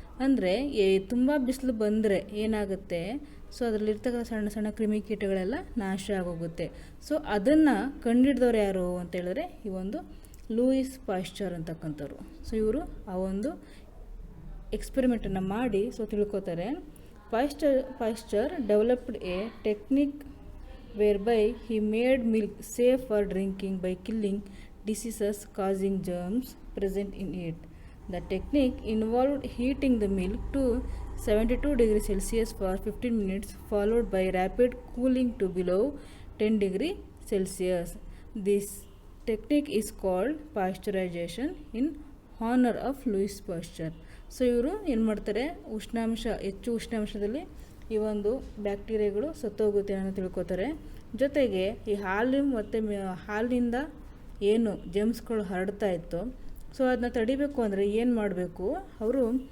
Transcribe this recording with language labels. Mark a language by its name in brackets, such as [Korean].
[Kannada] ಅಂದರೆ ತುಂಬ ಬಿಸಿಲು ಬಂದರೆ ಏನಾಗುತ್ತೆ, ಸೊ ಅದರಲ್ಲಿರ್ತಕ್ಕಂಥ ಸಣ್ಣ ಸಣ್ಣ ಕ್ರಿಮಿಕೀಟಗಳೆಲ್ಲ ನಾಶ ಆಗೋಗುತ್ತೆ. ಸೊ ಅದನ್ನು ಕಂಡುಹಿಡಿದವ್ರು ಯಾರು ಅಂತ ಹೇಳಿದ್ರೆ ಈ ಒಂದು ಲೂಯಿಸ್ ಪಾಶ್ಚರ್ ಅಂತಕ್ಕಂಥವ್ರು. ಸೊ ಇವರು ಆ ಒಂದು ಎಕ್ಸ್ಪೆರಿಮೆಂಟನ್ನು ಮಾಡಿ so ತಿಳ್ಕೊತಾರೆ. [English] Pasteur developed a technique whereby he made milk safe for drinking by killing diseases causing germs present in it. The technique involved heating the milk to 72 degrees Celsius for 15 minutes, followed by rapid cooling to below 10 degrees Celsius. This technique is called pasteurization in honor of Louis Pasteur. [Kannada] So ಇವರು ಏನು ಮಾಡ್ತಾರೆ, ಹೆಚ್ಚು ಉಷ್ಣಾಂಶದಲ್ಲಿ ಈ ಒಂದು ಬ್ಯಾಕ್ಟೀರಿಯಾಗಳು ಸತ್ತೋಗುತ್ತೆ ಅನ್ನೋ ತಿಳ್ಕೊತಾರೆ. ಜೊತೆಗೆ ಈ ಹಾಲಿನಿಂದ ಏನು ಜೆಮ್ಸ್ಗಳು ಹರಡ್ತಾ ಇತ್ತು, ಸೊ ಅದನ್ನ ತಡಿಬೇಕು ಅಂದರೆ ಏನು ಮಾಡಬೇಕು, ಅವರು